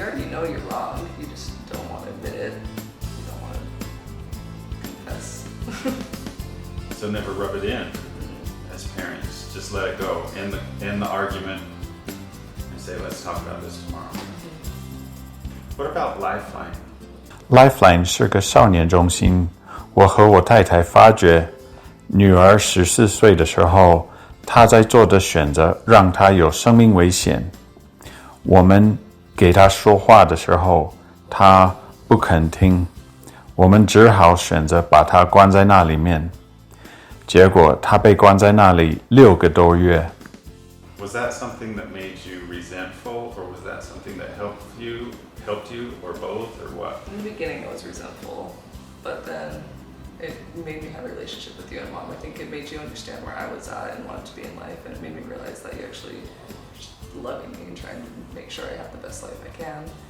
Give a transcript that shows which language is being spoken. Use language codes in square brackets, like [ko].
[en] You already know you're wrong, you just don't want to admit it. You don't want to confess. So never rub it in as parents. Just let it go. End the argument and say, let's talk about this tomorrow. What about Lifeline? [zh] Lifeline 是个少年中心。我和我太太发觉，女儿14岁的时候，她在做的选择让她有生命危险。我们给她说话的时候，她不肯听，我们只好选择把她关在那里面。结果她被关在那里6个多月。 [en] Was that something that made you resentful, or was that something that helped you, or both, or what? In the beginning, I was resentful, but then it made me have a relationship with you and Mom. I think it made you understand where I was at and wanted to be in life, and it made me realize that you actually loving me and trying to make sure I have the best life I can.